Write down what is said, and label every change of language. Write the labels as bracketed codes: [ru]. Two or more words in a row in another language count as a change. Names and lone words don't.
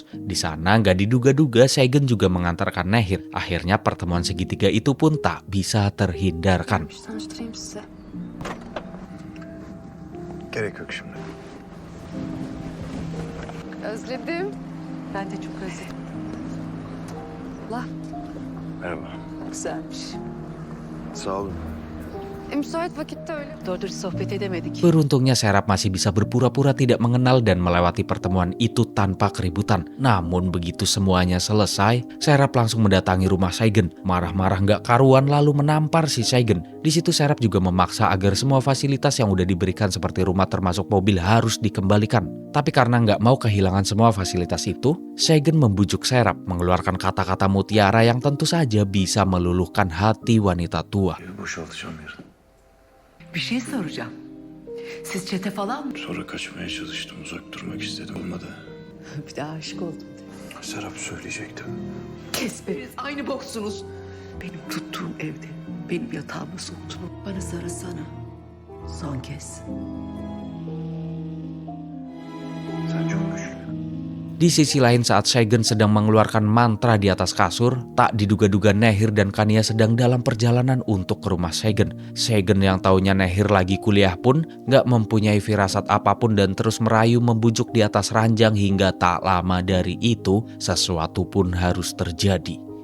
[id] Di sana gak diduga-duga Saigen juga mengantarkan Nehir. Akhirnya pertemuan segitiga itu pun tak bisa terhindarkan. [tr] Tanıştırayım size. Gerek yok şimdi. Özledim. Ben de çok özledim. Allah. Merhaba. Güzelmiş. Sağ olun. Müsait vakitte öyle. Doğru dürüst sohbet edemedik. [id] Beruntungnya Serap masih bisa berpura-pura tidak mengenal dan melewati pertemuan itu tanpa keributan. Namun begitu semuanya selesai, Serap langsung mendatangi rumah Saigen. Marah-marah nggak karuan lalu menampar si Saigen. Di situ Serap juga memaksa agar semua fasilitas yang udah diberikan seperti rumah termasuk mobil harus dikembalikan. Tapi karena nggak mau kehilangan semua fasilitas itu, Saigen membujuk Serap mengeluarkan kata-kata mutiara yang tentu saja bisa meluluhkan hati wanita tua. [tr] Evi boşaltacağım yarın. Bir şey soracağım. Siz çete falan mı? Sonra kaçmaya çalıştım. Uzak durmak istedim. Olmadı. Bir de aşık oldum. Serap söyleyecektim. Kes be. Aynı boksunuz. Benim tuttuğum evde benim yatağıma soktun. Bana sarılsana. Son kez. Sen çok güçlü. [id] Di sisi lain saat Saigen sedang mengeluarkan mantra di atas kasur, tak diduga-duga Nehir dan Kania sedang dalam perjalanan untuk ke rumah Saigen. Saigen yang taunya Nehir lagi kuliah pun gak mempunyai firasat apapun dan terus merayu membujuk di atas ranjang hingga tak lama dari itu sesuatu pun harus terjadi.